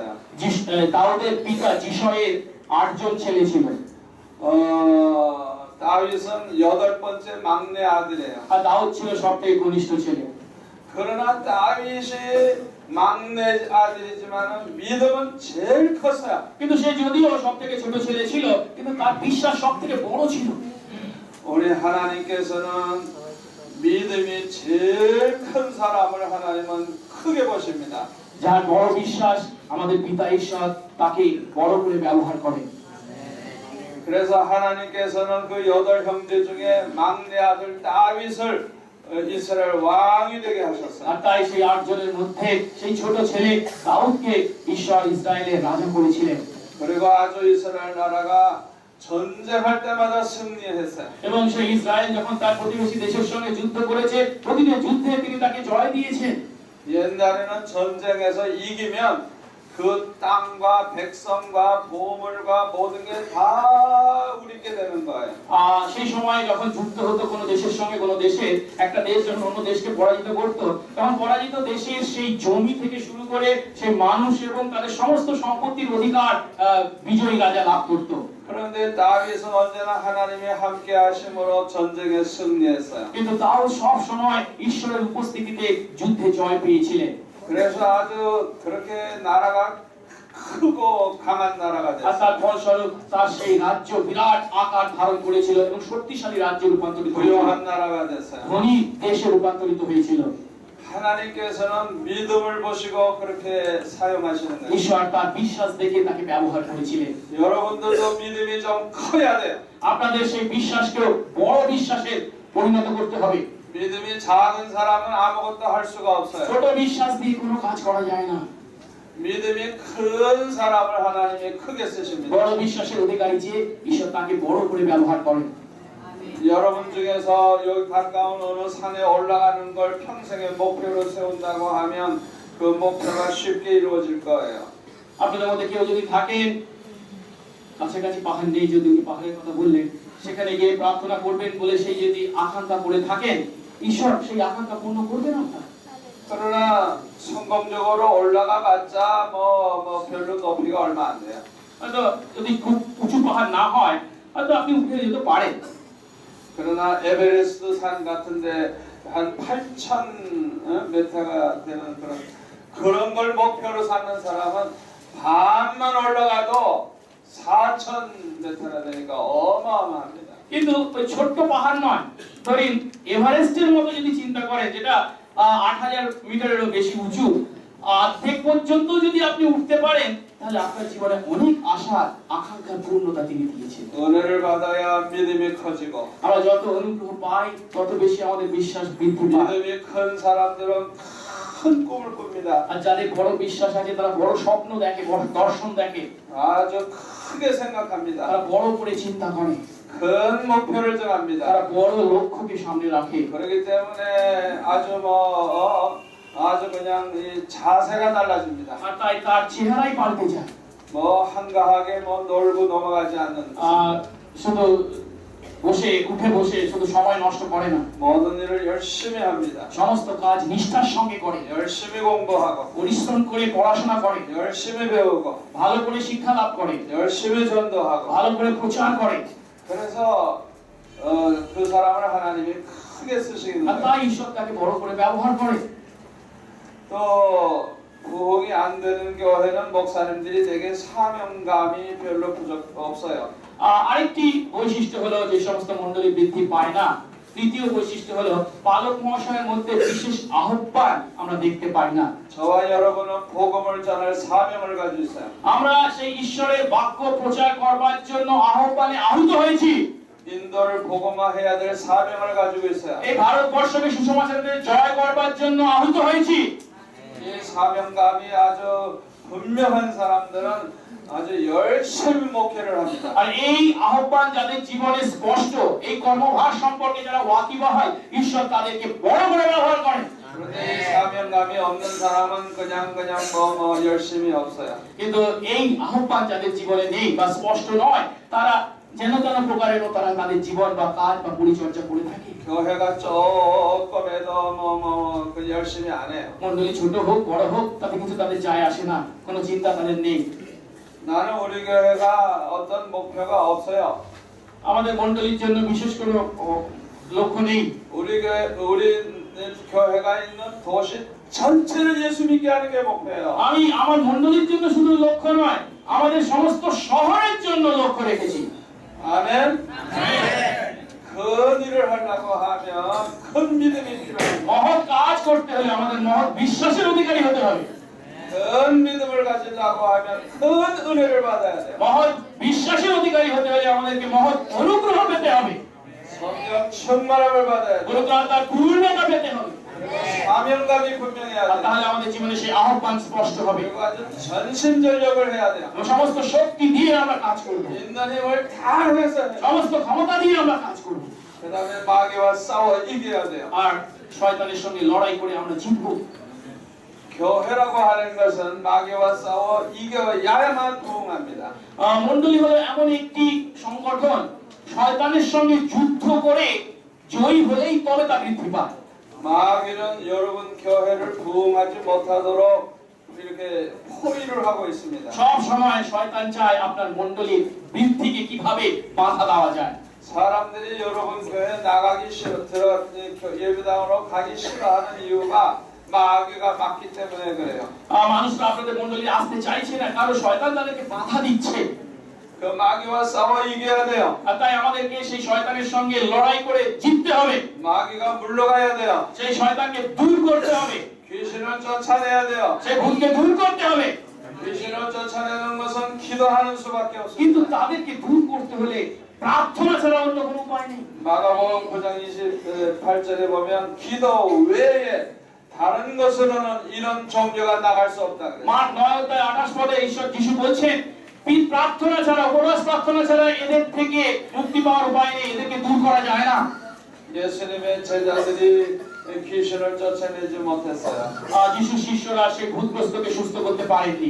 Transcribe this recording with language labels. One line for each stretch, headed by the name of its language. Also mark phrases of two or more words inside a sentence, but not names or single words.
Bangla: দাউদের পিতা যিশয়ের 8 জন ছেলে ছিল।
Korean: 다윗은 8번째 막내 아들이에요.
Bangla: আর দাউদ ছিল সবথেকে কনিষ্ঠ ছেলে।
Korean: 그러나 다윗이 막내 아들이지만은 믿음은 제일 컸어요.
Bangla: কিন্তু সে যদিও সবথেকে ছোট ছেলে ছিল, কিন্তু তার বিশ্বাস সবথেকে বড় ছিল।
Korean: 우리 하나님께서는 믿음이 제일 큰 사람을 하나님은 크게 보십니다.
Bangla: যার বড় বিশ্বাস, আমাদের পিতা ঈশ্বর তাকে বড় করে ব্যবহার করে।
Korean: 그래서 하나님께서는 그 8 형제 중에 막내 아들 다윗을 이스라엘 왕이 되게 하셨어요.
Bangla: আর তাই সেই 8 জনের মধ্যে সেই ছোট ছেলে দাউদকে ঈশ্বর ইসরায়েলের রাজা করেছিলেন।
Korean: 그리고 아주 이스라엘 나라가 전쟁할 때마다 승리했어요.
Bangla: এবং সেই ইসরায়েল যখন তার প্রতিবেশী দেশের সঙ্গে যুদ্ধ করেছে, প্রতিটি যুদ্ধে তিনি তাকে জয় দিয়েছেন।
Korean: 옛날에는 전쟁에서 이기면 그 그 땅과 백성과 보물과 모든 게 다 우리께 되는 거예요.
Bangla: সেই সময় যখন যুদ্ধ হতো কোনো দেশের সঙ্গে কোনো দেশে, একটা দেশ যখন অন্য দেশকে পরাজিত করত, তখন পরাজিত দেশের সেই জমি থেকে শুরু করে সেই মানুষ এবং তাদের সমস্ত সম্পত্তির অধিকার বিজয়ী রাজা লাভ করত।
Korean: 그런데 다윗은 언제나 하나님의 함께 하심으로 전쟁에 승리했어요.
Bangla: কিন্তু তাও সব সময় ঈশ্বরের উপস্থিতিতে যুদ্ধে জয় পেয়েছিলেন।
Korean: 그래서 아주 그렇게 나라가 크고 강한 나라가 আর 됐어요.
Bangla: তার ফলস্বরূপ তার সেই রাজ্য বিরাট আকার ধারণ করেছিল এবং শক্তিশালী রাজ্যে রূপান্তরিত হয়েছিল,
Korean: 훌륭한 나라가 됐어요.
Bangla: ধনী দেশে রূপান্তরিত হয়েছিল।
Korean: 하나님께서는 믿음을 보시고 그렇게 사용하시는 거예요.
Bangla: ঈশ্বর তার বিশ্বাস দেখে তাকে ব্যবহার করেছিলেন।
Korean: 여러분들도 믿음이 좀 커야 돼요.
Bangla: আপনাদের সেই বিশ্বাসকেও বড় বিশ্বাসে পরিণত করতে হবে।
Korean: 믿음이 작은 사람은 아무것도 할 수가 없어요.
Bangla: ছোট বিশ্বাস দিয়ে কোনো কাজ করা যায় না।
Korean: 믿음이 큰 사람을 하나님이 크게 쓰십니다.
Bangla: বড় বিশ্বাসের অধিকারী যে ঈশ্বর তাকে বড় করে ব্যবহার করেন।
Korean: 여러분 중에서 여기 가까운 어느 산에 올라가는 걸 평생의 목표로 세운다고 하면 그 목표가 쉽게 이루어질 거예요.
Bangla: আপনাদের মধ্যে কেউ যদি থাকেন কাছাকাছি পাহাড় নেই, যদি উনি পাহাড়ের কথা বললেন, সেখানে গিয়ে প্রার্থনা করবেন বলে সেই যদি আকাঙ্ক্ষা করে থাকেন, ঈশ্বর সেই আকাঙ্ক্ষা পূর্ণ করবেন আপনার।
Korean: 그러나 성공적으로 올라가봤자 뭐 별로 높이가 얼마 안 돼요.
Bangla: হয়তো যদি খুব উঁচু পাহাড় না হয় হয়তো আপনি উঠে যেতে পারেন।
Korean: 그러나 에베레스트 산 같은데 한 8,000m가 되는 그런 걸 목표로 삼는 사람은 반만 올라가도 4,000m가 되니까 어마어마합니다.
Bangla: কিন্তু ওই ছোট্ট পাহাড় নয়, ধরেন এভারেস্টের মতো যদি চিন্তা করেন, যেটা 8,000 মিটারেরও বেশি উঁচু, অর্ধেক পর্যন্ত যদি আপনি উঠতে পারেন, তাহলে আপনার জীবনে অনেক আশা আকাঙ্ক্ষার পূর্ণতা তিনি দিয়েছেন।
Korean: 은혜를 받아야 믿음이 커지고
Bangla: আমরা যত অনুগ্রহ পাই তত বেশি আমাদের বিশ্বাস বৃদ্ধি পায়।
Korean: 믿음이 큰 사람들은 큰 꿈을 꿉니다.
Bangla: আর যাদের বড় বিশ্বাস আছে তারা বড় স্বপ্ন দেখে, বড় দর্শন দেখে,
Korean: 아주 크게 생각합니다.
Bangla: তারা বড় করে চিন্তা করে,
Korean: 큰 목표를 정합니다.
Bangla: তারা বড় লক্ষ্যকে সামনে রাখে।
Korean: 그렇기 때문에 아주 그냥 이 자세가 달라집니다.
Bangla: আর তাই তার চেহারাই পাল্টে যায়।
Korean: 뭐 한가하게 뭐 놀고 넘어가지 않는
Bangla: শুধু বসে উঠে বসে শুধু সময় নষ্ট করে না,
Korean: 모든 일을 열심히 합니다.
Bangla: সমস্ত কাজ নিষ্ঠার সঙ্গে করে,
Korean: 열심히 공부하고
Bangla: পরিশ্রম করে পড়াশোনা করে,
Korean: 열심히 배우고
Bangla: ভালো করে শিক্ষা লাভ করে,
Korean: 열심히 전도하고
Bangla: ভালো করে প্রচার করে।
Korean: 그래서 그 사람을 하나님이 크게 쓰시는 আর 거예요.
Bangla: তাই ঈশ্বর তাকে বড় করে ব্যবহার করে।
Korean: 또 부흥이 안 되는 교회는 목사님들이 되게 사명감이 별로 없어요.
Bangla: আরেকটি বৈশিষ্ট্য হলো যে সমস্ত মণ্ডলী বৃদ্ধি পায় না, তৃতীয় বৈশিষ্ট্য হলো পালক মহাশয়ের মধ্যে বিশেষ আহ্বান আমরা দেখতে পাই না।
Korean: 저와 여러분은 복음을 전할 사명을 가지고 있어요.
Bangla: আমরা সেই ঈশ্বরের বাক্য প্রচার করবার জন্য আহ্বানে আহুত হয়েছি।
Korean: 인도를 복음화해야 될 사명을 가지고 있어요.
Bangla: এই ভারতবর্ষকে সুসমাচারে জয় করবার জন্য আহুত হয়েছি।
Korean: 이 사명감이 아주 분명한 사람들은 아주 열심히 목회를 합니다.
Bangla: আর এই আহ্বান যাদের জীবনে স্পষ্ট, এই কর্মভার সম্পর্কে যারা ওয়াকিবহাল হয়, ঈশ্বর তাদেরকে বড় করে ব্যবহার করেন।
Korean: 그런데 이 사명감이 없는 사람은 그냥 뭐 열심히 없어요.
Bangla: কিন্তু এই আহ্বান যাদের জীবনে নেই বা স্পষ্ট নয়, তারা যেন তেন প্রকারের তারা তাদের জীবন বা কাজ বা পরিচর্যা করে থাকে।
Korean: 교회가 조금해도 그 열심히 안 해요.
Bangla: মণ্ডলী ছোট হোক বড় হোক তাতে কিছু তাদের যায় আসে না, কোনো চিন্তা তাদের নেই।
Korean: 나는 우리 교회가 어떤 목표가 없어요.
Bangla: আমাদের মণ্ডলীর জন্য বিশেষ কোনো লক্ষ্য নেই।
Korean: 우리 교회가 있는 도시 전체를 예수 믿게 하는 게 목표예요.
Bangla: আমি আমার মণ্ডলীর জন্য শুধু লক্ষ্য নয়, আমাদের সমস্ত শহরের জন্য লক্ষ্য রেখেছি।
Korean: 아멘. 큰 일을 하려고 하면 큰 믿음이 필요합니다.
Bangla: মহৎ কাজ করতে হলে আমাদের মহৎ বিশ্বাসের অধিকারী হতে হবে।
Korean: 큰 믿음을 가지려고 하면 큰 은혜를 받아야 돼요.
Bangla: মহৎ বিশ্বাসের অধিকারী হতে হলে আমাদেরকে মহৎ অনুগ্রহ পেতে হবে,
Korean: 성령 충만함을 받아야 돼요.
Bangla: পবিত্রতার পূর্ণতা পেতে হবে।
Korean: 사명감이 분명해야 আর 돼요.
Bangla: তাহলে আমাদের জীবনে সেই আহ্বান স্পষ্ট হবে।
Korean: 그리고 아주 전심전력을 해야 돼요.
Bangla: এবং সমস্ত শক্তি দিয়ে আমরা কাজ করব,
Korean: 있는 힘을 다 해서 해요.
Bangla: সমস্ত ক্ষমতা দিয়ে আমরা কাজ করব।
Korean: 그다음에 마귀와 싸워 이겨야 돼요.
Bangla: আর শয়তানের সঙ্গে লড়াই করে আমরা জিতব।
Korean: 교회라고 하는 것은 마귀와 싸워 이겨야만 부흥합니다.
Bangla: মণ্ডলী হলো এমন একটি সংগঠন শয়তানের সঙ্গে যুদ্ধ করে জয়ী হলেই তবে তা বৃদ্ধি পায়।
Korean: 마귀는 여러분 교회를 부흥하지 못하도록 이렇게 포위를 하고 있습니다.
Bangla: সব সময় শয়তান চায় আপনার মণ্ডলীর বৃদ্ধিকে কিভাবে বাধা দেওয়া যায়।
Korean: 사람들이 여러분 교회 나가기 싫어 예배당으로 가기 싫어하는 이유가 마귀가 막기 때문에 그래요.
Bangla: মানুষরা আপনাদের মণ্ডলী আসতে চাইছে না কারণ শয়তান তাদেরকে বাধা দিচ্ছে।
Korean: 그 마귀와 싸워 이겨야 돼요.
Bangla: আর তাই আমাদেরকে সেই শয়তানের সঙ্গে লড়াই করে জিততে হবে।
Korean: 마귀가 물러가야 돼요.
Bangla: সেই শয়তানকে দূর করতে হবে।
Korean: 귀신을 쫓아내야 돼요.
Bangla: সেই ভূতকে দূর করতে হবে।
Korean: 귀신을 쫓아내는 것은 기도하는 수밖에 কিন্তু 없습니다.
Bangla: তাদেরকে দূর করতে হলে প্রার্থনা ছাড়া অন্য কোনো উপায় নেই।
Korean: 마가복음 9장 28절에 보면 기도 외에 다른 것으로는 이런 종교가 나갈 수 없다 그래요.
Bangla: মার্ক 9:28 পদে ঈশ্বর যিশু বলছেন প্রার্থনা ছাড়া উপবাস প্রার্থনা ছাড়া এদের থেকে মুক্তি পাওয়ার উপায় নেই, এদেরকে দূর করা যায় না।
Korean: 예수님의 제자들이 귀신을 쫓아내지 못했어요.
Bangla: যিশু শিষ্যরা সেই ভূতগ্রস্তকে সুস্থ করতে পারেননি।